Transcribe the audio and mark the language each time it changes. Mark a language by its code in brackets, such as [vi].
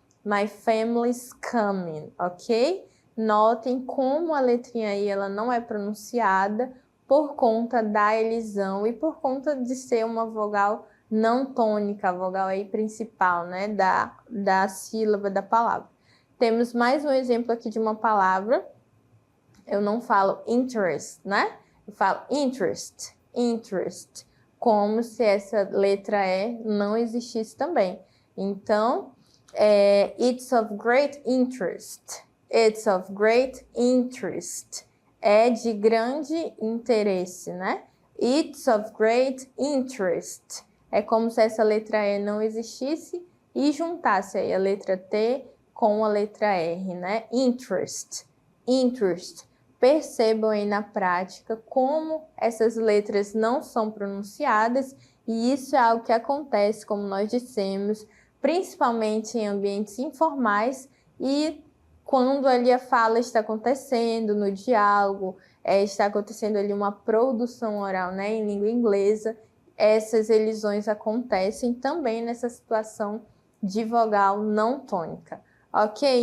[en] My family's coming, [pt] ok? Notem como a letrinha I ela não é pronunciada por conta da elisão e por conta de ser uma vogal não tônica, a vogal aí principal, né? Da sílaba da palavra. Temos mais um exemplo aqui de uma palavra. Eu não falo interest, né? Eu falo interest, interest. Como se essa letra E não existisse também. Então, [en] it's of great interest. It's of great interest. [pt] É de grande interesse, né? [en] It's of great interest. [pt] É como se essa letra E não existisse e juntasse aí a letra T com a letra R, né? Interest, interest. Percebam aí na prática como essas letras não são pronunciadas e isso é algo que acontece, como nós dissemos, principalmente em ambientes informais e quando ali a fala está acontecendo, no diálogo, está acontecendo ali uma produção oral, né, em língua inglesa, essas elisões acontecem também nessa situação de vogal não tônica. Ok?